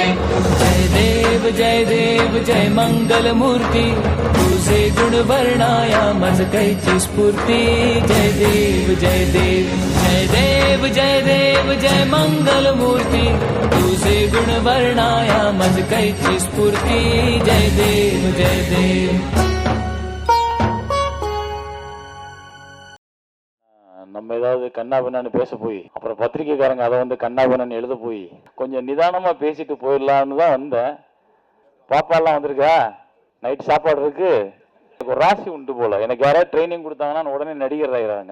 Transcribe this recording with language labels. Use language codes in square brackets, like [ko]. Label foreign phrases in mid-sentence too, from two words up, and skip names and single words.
[mr] जय देव जय मंगल मूर्ती तुझे गुण वर्णाया मज कैची स्फूर्ती। जय देव जय मंगल मूर्ती तुझे गुण वर्णाया मज कैची स्फूर्ती। जय देव [ta] நம்ம ஏதாவது கண்ணாபின்னு பேச போய் அப்புறம் பத்திரிக்கைக்காரங்க அதை வந்து கண்ணாபின்னு எழுத போய் கொஞ்சம் நிதானமா பேசிட்டு போயிடலான்னு தான் வந்தேன். பாப்பாலாம் வந்திருக்கா, நைட் சாப்பாடு இருக்கு. ஒரு ராசி உண்டு போல, எனக்கு யாராவது ட்ரைனிங் கொடுத்தாங்கன்னா உடனே நடிகர் ஆகிறாங்க.